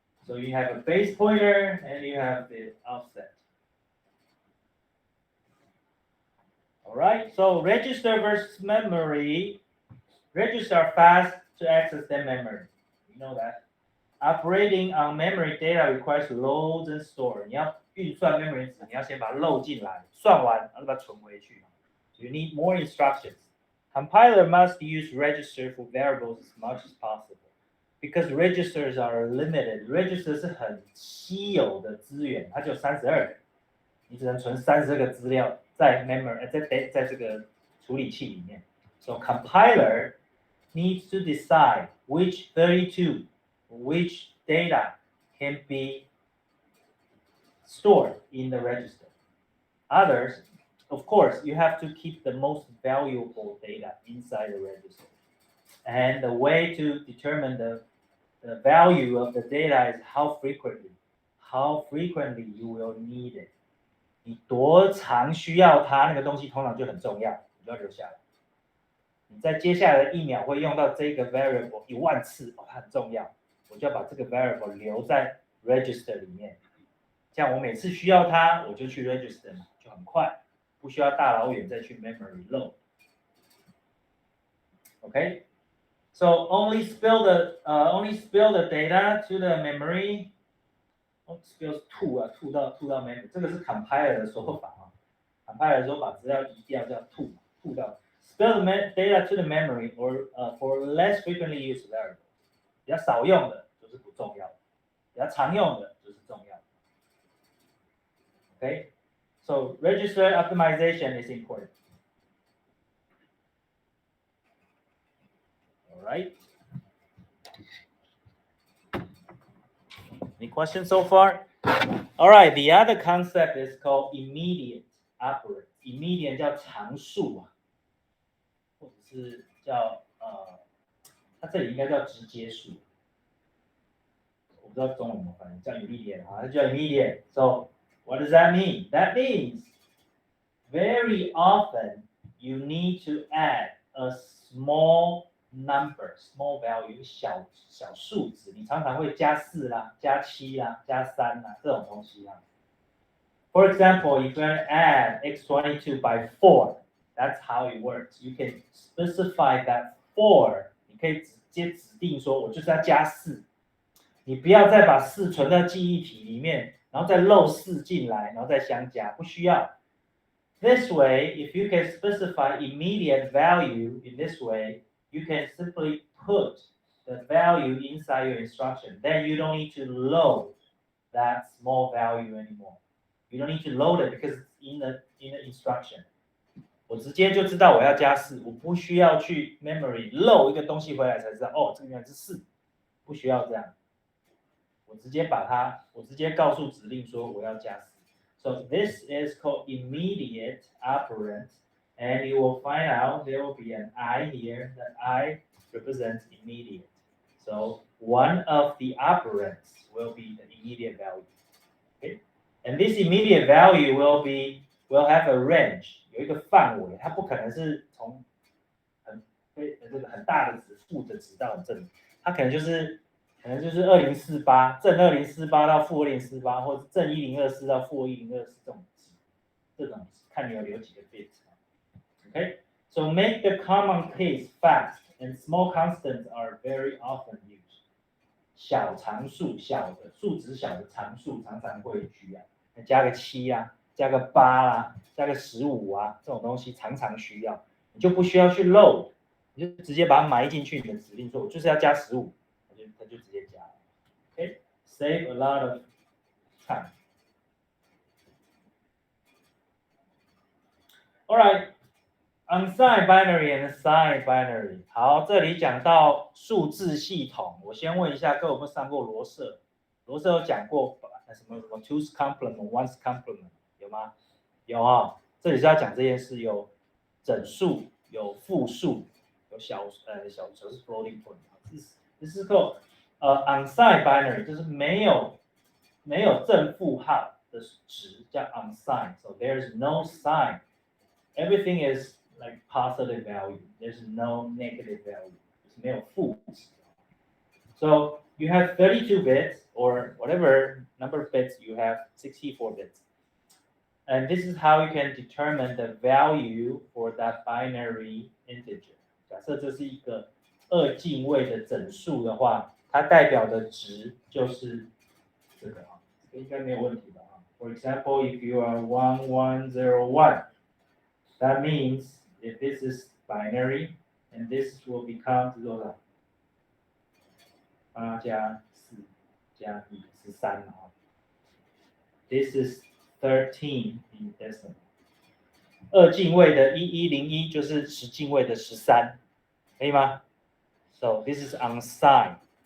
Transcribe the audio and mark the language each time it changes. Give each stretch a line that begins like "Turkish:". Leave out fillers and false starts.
English: So you have a base pointer and you have the offset. All right, so register versus memory. Register are fast to access the memory. You know that. Operating on memory data requires loads and store.
Chinese: 你要运算 memory 值，你要先把它 load 进来，算完然后把它存回去。
English: So you need more instructions. Compiler must use register for variables as much as possible. Because registers are limited.
Chinese: Register 是很稀有的资源，它只有32个，你只能存32个资料在 memory 在这个处理器里面。
English: So compiler needs to decide which 32 which data can be stored in the register. Others, of course, you have to keep the most valuable data inside the register. And the way to determine the value of the data is how frequently you will need it.
Chinese: 你多长需要它，那个东西通常就很重要，你就要留下来。你在接下来的1秒会用到这个 variable 10000次，它很重要。我就要把这个 variable 留在 register 里面，这样我每次需要它，我就去 register 嘛，就很快，不需要大老远再去 memory load。
English: Okay, so only spill the data to the memory.
Chinese: Spill 吐到 memory， 这个是 compiler 的说法啊。
English: compiler
Chinese: 说把资料移掉叫吐到
English: spill the data to the memory or for less frequently used variable。
Chinese: 比较少用的就是不重要的，比较常用的就是重要的。
English: Okay, so register optimization is important. All right. Any questions so far? All right. The other concept is called immediate operand.
Chinese: Immediate 叫常数啊，或者是叫它这里应该叫直接数。我不知道中文怎么翻译，叫 immediate 啊，它叫 immediate.
English: So what does that mean? That means very often you need to add a small number, small value,
Chinese: 小数值，你常常会加4啦，加7啦，加3啦，这种东西啦。
English: For example, if you want to add x22 by 4, that's how it works. You can specify that 4,
Chinese: 你可以直接指定说我就是要加4，你不要再把4存在记忆体里面，然后再漏4进来，然后再相加，不需要。
English: This way, if you can specify immediate value in this way, you can simply put the value inside your instruction. Then you don't need to load that small value anymore. You don't need to load it because it's in the instruction.
Chinese: 我直接就知道我要加4，我不需要去 memory 漏一个东西回来才知道，哦，这个原来是4，不需要这样。我直接告诉指令说我要加4。
English: So this is called immediate operand, and you will find out there will be an I here. That I represents immediate. So one of the operands will be the immediate value. Okay? And this immediate value will have a range.
Chinese: 有一个范围，它不可能是从很大的值负的值到很正，它可能就是2048，正2048到负2048，或者正1024到负1024这种看你有留几个 bit。
English: Okay, so make the common case fast, and small constants are very often used.
Chinese: 小常数，小的数值小的常数常常会需要，加个7啊，加个8啦，加个15啊，这种东西常常需要，你就不需要去 load， 你就直接把它埋进去你的指令说，我就是要加15。它就直接加
English: ，OK, save a lot of time. All right, unsigned binary and signed binary.
Chinese: 好，这里讲到数字系统，我先问一下各位有没有上过罗瑟？罗瑟有讲过什么 two's complement, one's complement 有吗？吗？有啊，这里是要讲这件事，有整数，有复数，有小数是 floating point，这是个unsigned binary，就是没有正负号的值叫 unsigned，
English: so there's no sign， everything is like positive value, there's no negative value，
Chinese: 就是没有负值。
English: So you have 32 bits or whatever number of bits you have, 64 bits. And this is how you can determine the value for that binary integer.
Chinese: 假设这是一个二进位的整数的话，它代表的值就是这个啊，这个应该没有问题吧啊。
English: For example, if you are 1101, that means if this is binary and this will become
Chinese: 多少？8加4加1 13啊。
English: This is 13 in decimal。
Chinese: 二进位的1101就是十进位的13，可以吗 ？
English: So this is unsigned。